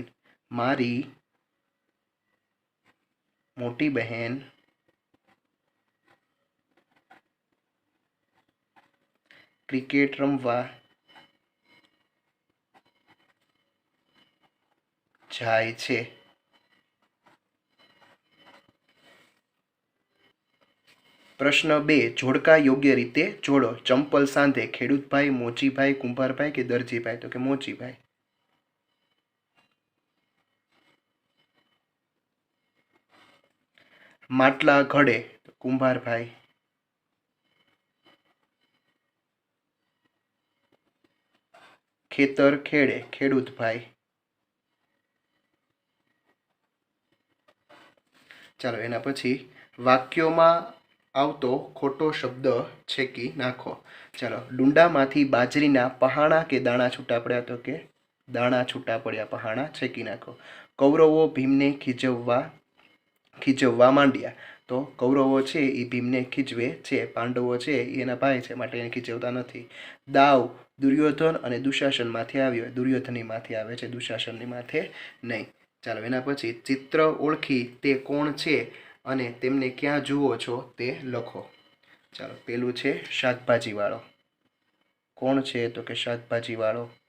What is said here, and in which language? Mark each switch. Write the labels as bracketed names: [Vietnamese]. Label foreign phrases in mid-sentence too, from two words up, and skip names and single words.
[Gujarati] મારી મોટી બહેન ક્રિકેટ રમવા જાય છે। પ્રશ્ન 2 જોડકા યોગ્ય રીતે જોડો। ચંપલ સાંધે ખેડૂતભાઈ મોચીભાઈ કુંભારભાઈ કે દરજીભાઈ તો કે મોચીભાઈ। માટલા ઘડે કુંભારભાઈ। ખેતર ખેડે ખેડૂતભાઈ। ચાલો એના પછી વાક્યોમાં આવતો ખોટો શબ્દ છેકી નાખો। ચાલો ડુંડામાંથી બાજરીના પહાણા કે દાણા છૂટા પડ્યા તો કે દાણા છૂટા પડ્યા પહાણા છેકી નાખો। કૌરવો ભીમને ખીજવવા માંડ્યા તો કૌરવો છે ઈ ભીમને ખીજવે છે। પાંડવો છે એના ભાઈ છે માટે એને ખીજવતા નથી। દાવ દુર્યોધન અને દુશાસન માથે આવ્યો। દુર્યોધનની માથે આવે છે દુશાસનની માથે નહીં। ચાલો એના પછી ચિત્ર ઓળખી તે કોણ છે અને તેમને ક્યાં જુઓ છો તે લખો। ચાલો પેલું છે શાકભાજી વાળો। કોણ છે તો કે શાકભાજી વાળો।